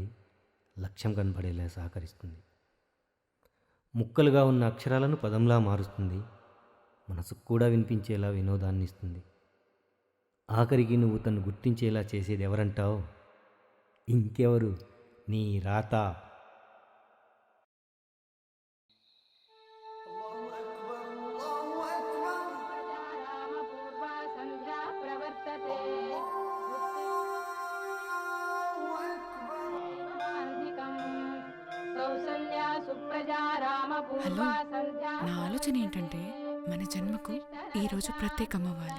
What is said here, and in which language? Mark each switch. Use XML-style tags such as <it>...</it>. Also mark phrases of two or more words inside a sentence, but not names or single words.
<te>లక్ష్యం కనపడేలా సహకరిస్తుంది. ముక్కలుగా ఉన్న అక్షరాలను పదంలా మారుస్తుంది. మనసుకు కూడా వినిపించేలా వినోదాన్ని ఇస్తుంది. ఆఖరికి నువ్వు తను గుర్తించేలా చేసేది ఎవరంటావు? ఇంకెవరు, నీ రాత.</te> <sa>रामपूर्वा सन्ध्या प्रवर्तते कौसल्या सुप्रजा</sa> <te>హలో,</te> <sa>रामपूर्वा सन्ध्या</sa> <te>నా ఆలోచన ఏంటంటే మన జన్మకు ఈరోజు ప్రత్యేకమవ్వాలి.</te>